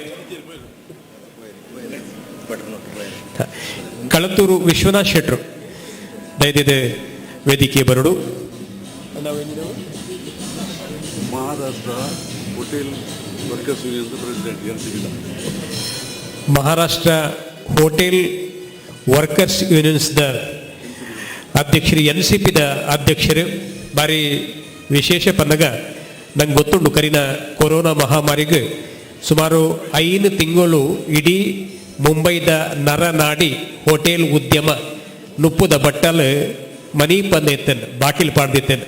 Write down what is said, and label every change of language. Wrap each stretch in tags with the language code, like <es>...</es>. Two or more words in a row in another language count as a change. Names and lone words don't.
<tcy>ಕಳತೂರು ವಿಶ್ವನಾಥ್ ಶೆಟ್ರು ದಯದಿದೆ ವೇದಿಕೆ ಬರಡು. ಮಹಾರಾಷ್ಟ್ರ ಹೋಟೆಲ್ ವರ್ಕರ್ಸ್ ಯೂನಿಯನ್ ಪ್ರೆಸಿಡೆಂಟ್. ಮಹಾರಾಷ್ಟ್ರ ಹೋಟೆಲ್ ವರ್ಕರ್ಸ್ ಯೂನಿಯನ್ಸ್ದ ಅಧ್ಯಕ್ಷರು, NCPದ ಅಧ್ಯಕ್ಷರು. ಬಾರಿ ವಿಶೇಷ ಪನ್ನಗ ನಂಗೆ ಗೊತ್ತುಂಡು ಕರಿನ ಕೊರೋನಾ ಮಹಾಮಾರಿಗೆ ಸುಮಾರು 5 ತಿಂಗಳು ಇಡೀ ಮುಂಬೈದ ನರನಾಡಿ ಹೋಟೆಲ್ ಉದ್ಯಮ ನುಪ್ಪುದ ಬಟ್ಟಲು ಮನಿ ಪಂದೆತ್ತೇನೆ, ಬಾಕಿಲ್ ಪಾಡ್ದಿತ್ತೇನೆ.</tcy>